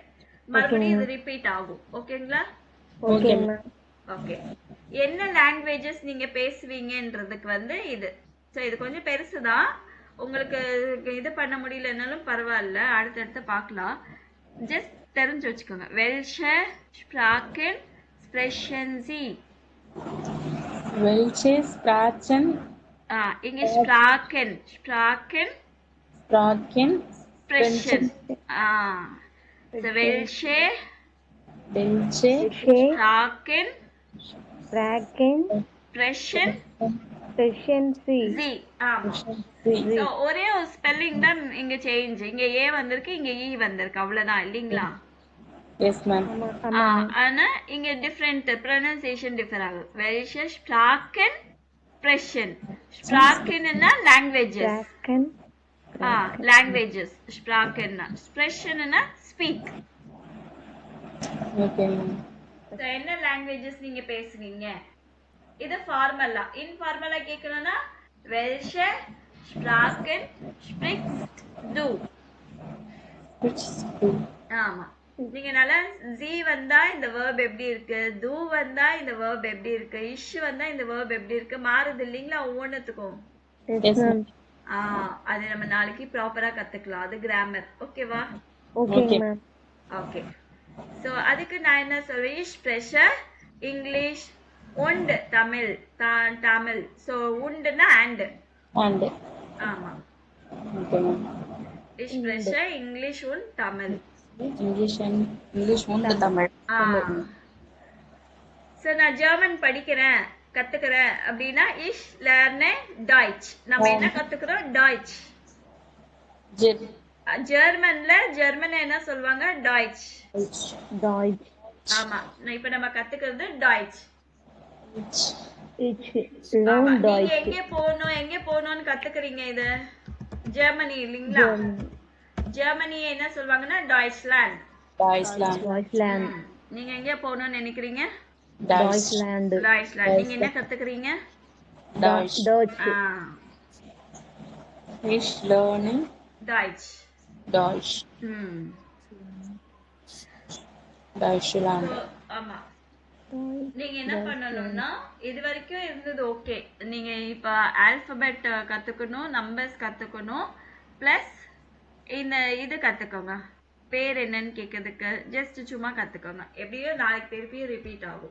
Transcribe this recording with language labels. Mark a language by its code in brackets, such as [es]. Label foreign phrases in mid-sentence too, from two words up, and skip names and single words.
[ta] மறுபடியும் இது ரிப்பீட் ஆகும். ஓகேங்களா? [en] okay ma'am. [ta] ஓகே. என்ன லாங்குவேஜஸ் நீங்க பேசுவீங்கன்றதுக்கு வந்து இது. சோ இது கொஞ்சம் பெருசுதான். உங்களுக்கு இது பண்ண முடியலனாலும் பரவாயில்ல. அடுத்தடுத்து பார்க்கலாம். ஜஸ்ட் தெரிஞ்சு வச்சுக்கோங்க. [de] Welche Sprachen sprechen Sie? Welche Sprachen [ta] இங்க Sprachen [de] Sprachen sprechen. So welche welche Sprachen Sprachen sprechen sprechen Sie? Sie? [ta] ஆமா. So ஒரே ஒரு ஸ்பெல்லிங் தான் இங்க சேஞ்ச். இங்க ஏ வந்திருக்கு, இங்க ஈ வந்திருக்கு. அவ்வளவுதான் இல்லீங்களா? [en] yes ma'am [ta] ஆனா இங்க [en] different pronunciation differ [ta] ஆகும். [de] Welche Sprachen sprechen? [ta] Sprachenனா languages. [de] Sprachen [en] languages. [ta] Sprachenனா sprechen-னா speak. [en] okay ma'am [ta] So என்ன languages நீங்க பேசுவீங்க? இது ஃபார்மலா. இன்ஃபார்மலா கேட்கணும்னா [de] welche Sprachen sprichst du? [en] which school [ta] ஆமா. நீங்க நல்லா z வந்தா இந்த verb எப்படி இருக்கு, do வந்தா இந்த verb எப்படி இருக்கு, ish வந்தா இந்த verb எப்படி இருக்கு மாறுது இல்லீங்களா ஒவ்வொன்னுத்துக்கும். [en] yes ma'am. [ta] அது நம்ம நாளைக்கு ப்ராப்பரா கத்துக்கலாம். அது கிராமர். ஓகேவா? [en] Okay ma'am. [ta] ஓகே. சோ அதுக்கு நான் என்ன சொல்றேன், [de] ich spreche English und தமிழ். [ta] தமிழ். சோ உண்டுனா and. [en] and [ta] ஆமா. [en] okay ma'am [de] ich spreche English und தமிழ். English und தமிழ். [ta] சோ நான் ஜெர்மன் படிக்கிறேன் கத்துக்கிறேன் அப்படின்னா [de] ich lerne Deutsch. [ta] நம்ம என்ன கத்துக்கிறோம்? Deutsch. ஜெர்மன்ல ஜெர்மன் என்ன சொல்வாங்க? [de] Deutsch. Deutsch. [ta] ஆமா. இப்ப நம்ம கத்துக்கிறது Deutsch. [de] Ich [ta] ஆமா. [en] learn [ta] நீங்க [de] Deutsch. [ta] எங்க போகணும்னு கத்துக்கிறீங்க இது? ஜெர்மனி இல்லீங்களா? ஜெர்மனி என்ன சொல்வாங்கன்னா Deutschland. [de] Deutschland. [ta] நீங்க எங்க போகணும்னு நினைக்கிறீங்க? [de] Deutschland. Deutschland. [ta] நீங்க என்ன கத்துக்கிறீங்க? [de] Deutsch. ich lerne Deutsch. Deutsch. Deutschland. [ta] So, ஆமா. நீங்க என்ன பண்ணணும்னா இது வரைக்கும் இருந்தது ஓகே. நீங்க இப்ப ஆல்பபெட் கத்துக்கணும், நம்பர்ஸ் கத்துக்கணும், பிளஸ் இந்த இது கத்துக்கோங்க. பேர் என்னன்னு கேக்குறதுக்கு ஜஸ்ட் சும்மா கத்துக்கோங்க. எப்படியோ நாளைக்கு திருப்பியும் ரிப்பீட் ஆகும்.